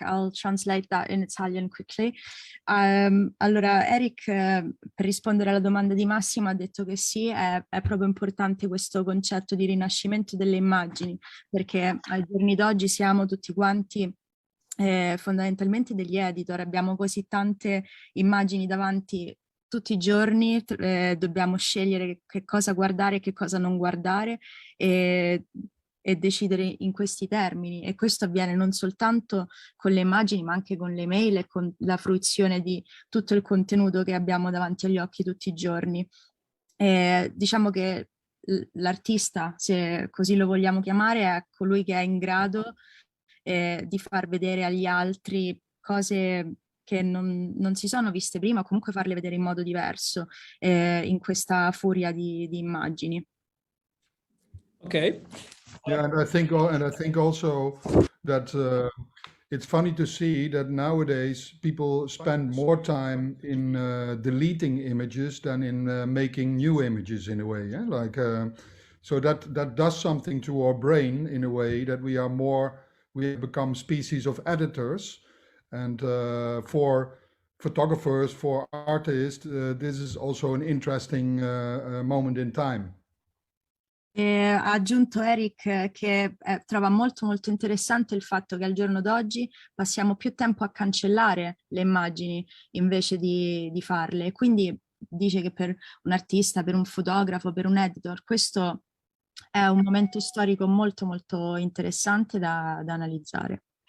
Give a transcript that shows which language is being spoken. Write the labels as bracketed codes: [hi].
[en] I'll translate that in Italian quickly. [it] Allora Erik, per rispondere alla domanda di Massimo, ha detto che sì, è proprio importante questo concetto di rinascimento delle immagini, perché ai giorni d'oggi siamo tutti quanti fondamentalmente degli editor, abbiamo così tante immagini davanti tutti i giorni dobbiamo scegliere che cosa guardare e che cosa non guardare e decidere in questi termini. E questo avviene non soltanto con le immagini, ma anche con le mail e con la fruizione di tutto il contenuto che abbiamo davanti agli occhi tutti i giorni. Diciamo che l'artista, se così lo vogliamo chiamare, è colui che è in grado di far vedere agli altri cose che non si sono viste prima, o comunque farle vedere in modo diverso in questa furia di immagini. Ok. [en] Yeah, and I think also that it's funny to see that nowadays people spend more time in deleting images than in making new images in a way. Yeah? Like so that does something to our brain in a way that we become species of editors, and for photographers, for artists, this is also an interesting moment in time. [it] Ha aggiunto Erik che trova molto molto interessante il fatto che al giorno d'oggi passiamo più tempo a cancellare le immagini invece di farle. Quindi dice che per un artista, per un fotografo, per un editor, questo è un momento storico molto molto interessante da analizzare.